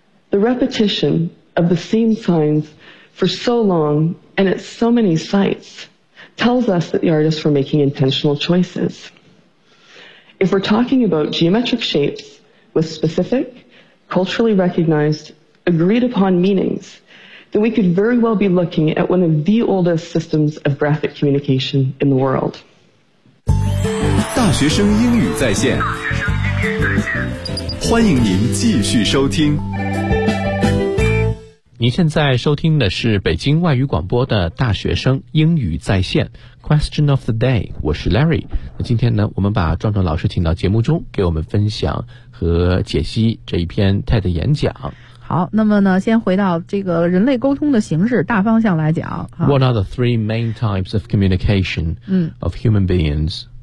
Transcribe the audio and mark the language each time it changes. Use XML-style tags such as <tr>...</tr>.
<en>The repetition of the same signs for so long and at so many sites tells us that the artists were making intentional choices. If we're talking about geometric shapes with specific, culturally recognized, agreed-upon meanings, then we could very well be looking at one of the oldest systems of graphic communication in the world.</en> <zh>大学生英语在线，欢迎您继续收听。您现在收听的是北京外语广播的大学生英语在线</zh> <en>Question of the Day，</en> <zh>我是 Larry。那今天呢，我们把壮壮老师请到节目中给我们分享和解析这一篇 TED 演讲。好，那么呢，先回到这个人类沟通的形式大方向来讲。</zh> <en>What are the three main types of communication of human beings？</en>